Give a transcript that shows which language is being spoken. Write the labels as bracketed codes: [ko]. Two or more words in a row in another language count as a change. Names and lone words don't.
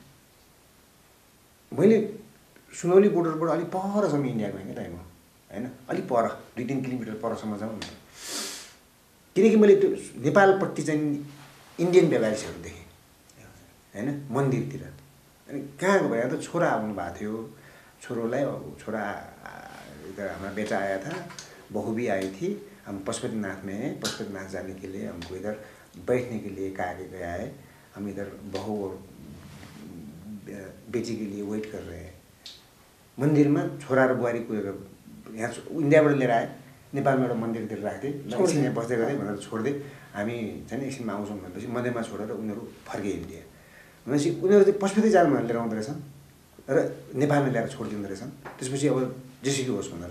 [ne] मैले सुनौली बोर्डरबाट अलिक परसम्म इन्डिया गएँ क्या टाइममा होइन अलिक पर 2-3 किलोमिटर परसम्म जाउँ न किनकि मैले त्यो नेपालपट्टि चाहिँ इन्डियन व्यवसायीहरू देखेँ होइन मन्दिरतिर अनि कहाँको भएर त छोरा आउनु भएको थियो छोरोलाई छोरा [hi] इधर हमारा बेटा आया था बहू भी आई थी हम पशुपतिनाथ में हैं पशुपतिनाथ जाने के लिए हमको इधर बैठने के लिए कहा गया है हम इधर बहू और बेटी के लिए वेट कर रहे हैं मंदिर में [ne] छोरा र बुहारी कुदेर यहाँ इन्डियाबाट लिएर आए नेपालमा एउटा मन्दिरतिर राख्दै एकछिन यहाँ बस्दै गरेँ भनेर छोड्दै हामी चाहिँ एकछिनमा आउँछौँ भनेपछि मन्दिरमा छोडेर उनीहरू फर्के इन्डिया भनेपछि उनीहरू चाहिँ पशुपति जानु भनेर लिएर आउँदो रहेछन् र नेपालमा ल्याएर छोडिदिँदो रहेछन् त्यसपछि अब जेसुकै होस् भनेर